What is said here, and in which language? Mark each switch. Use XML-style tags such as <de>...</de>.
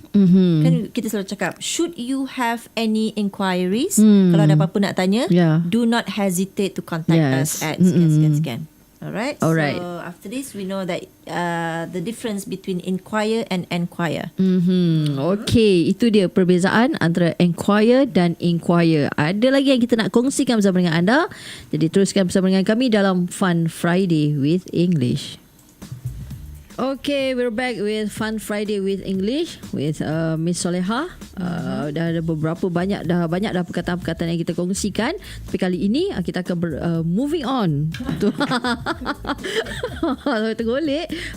<ms>Kan kita selalu cakap,</ms> <en>should you have any inquiries,</en> <ms>kalau ada apa-apa nak tanya,</ms> <en>do not hesitate to contact us at sekian. Alright. So after this, we know that the difference between inquire and enquire.</en> <ms>Okay, itu dia perbezaan antara enquire dan inquire. Ada lagi yang kita nak kongsikan bersama dengan anda. Jadi teruskan bersama dengan kami dalam Fun Friday with English.</ms> <en>Okay, we're back with Fun Friday with English with Miss Soleha.</en> <ms>Dah ada banyak dah perkataan-perkataan yang kita kongsikan. Tapi kali ini kita akan</ms> <en>moving on</en> <ms>to tergolek.</ms>